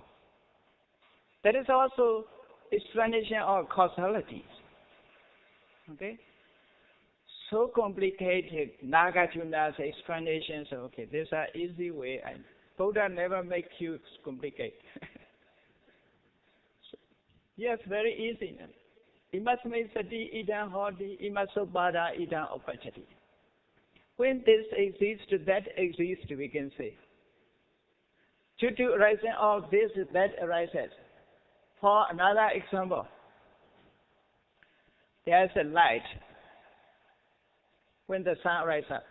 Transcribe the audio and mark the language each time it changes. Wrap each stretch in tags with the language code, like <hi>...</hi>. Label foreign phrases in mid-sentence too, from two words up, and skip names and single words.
<en>That is also explanation of causalities. Okay? So complicated, Nagarjuna's explanations, okay, these are easy way. And Buddha never make you complicate. Yes, very easy.</en> <pi>Imasme sati idam hodi, imasobada idam opachati.</pi> <en>When this exists, that exists, we can say. Due to arising of this, that arises. For another example, there is a light when the sun rises up.</en>